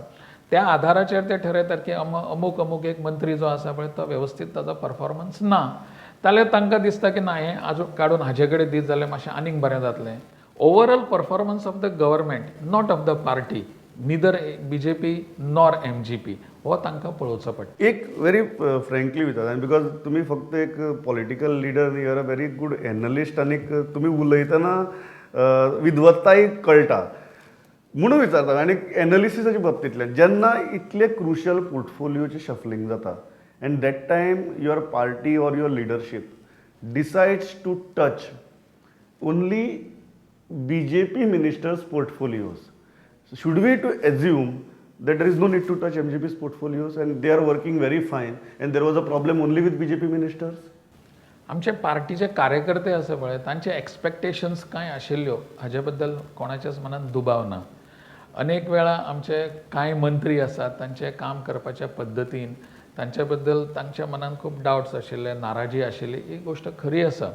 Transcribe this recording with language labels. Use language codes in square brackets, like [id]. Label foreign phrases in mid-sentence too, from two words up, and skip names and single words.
[kok] त्या आधाराचेर ते ठरयतात की अमूक एक मंत्री जो आसा पळय तो वेवस्थीत ताजो परफॉर्मन्स ना, जाल्यार तांकां दिसता की ना हें आजून काडून हाजे कडेन दीत जाल्यार मातशें आनीक बरें जातलें. [en] Overall performance of the government, not of the party, neither BJP nor MGP, [kok] हो तांकां पळोवचो पडटा. एक [en] very frankly [kok] विचारता, बिकॉज तुम्ही फक्त एक [en] political leader [kok] न्ही, [en] you are a very good analyst, [kok] आनी तुम्ही उलयतना विद्वत्ताय कळटा. म्हणून विचारता आनी एनालिसिसाच्या बाबतींतल्यान जेन्ना इतले क्रुशल पोर्टफोलियोचे शफलिंग जाता [en] and that time your party or your leadership decides to touch only BJP ministers' portfolios. So should we to assume that there is no need to touch MGP's portfolios and they are working very fine and there was a problem only with BJP ministers? [kok] आमचे पार्टीचे कार्यकर्ते असे पळय तांचे एक्सपेक्टेशन्स काय आशिल्ल्यो हाजे बद्दल कोणाच्याच मनात दुबाव ना. अनेक वेळा आमचे कांय मंत्री आसात तांचे काम करपाच्या पद्दतीन तांचे बद्दल तांच्या मनात खूब डाउट्स आशिल्ले, नाराजी आशिल्ली, ही गोष्ट खरी आसा.